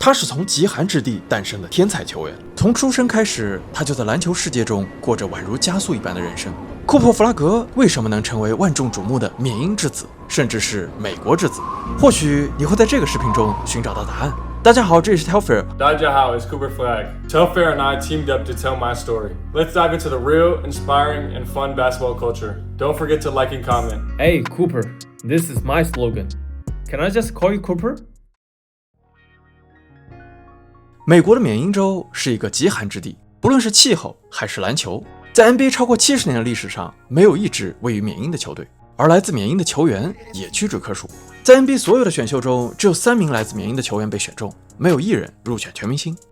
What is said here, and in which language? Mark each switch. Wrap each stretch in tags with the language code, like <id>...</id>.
<zh>他是从极寒之地诞生的天才球员，从出生开始，他就在篮球世界中过着宛如加速一般的人生。库珀·弗拉格为什么能成为万众瞩目的缅因之子，甚至是美国之子？或许你会在这个视频中寻找到答案。大家好，这里是 Telfair。大家好，</zh> <en>it's Cooper Flag. Telfair and I teamed up to tell my story. Let's dive into the real, inspiring, and fun basketball culture. Don't forget to like and comment. Hey, Cooper, this is my slogan. Can I just call you Cooper?</en> <zh>美国的缅因州是一个极寒之地，不论是气候还是篮球，在 NBA 超过70年的历史上，没有一支位于缅因的球队，而来自缅因的球员也屈指可数。在 NBA 所有的选秀中，只有3名来自缅因的球员被选中，没有1人入选全明星。</zh>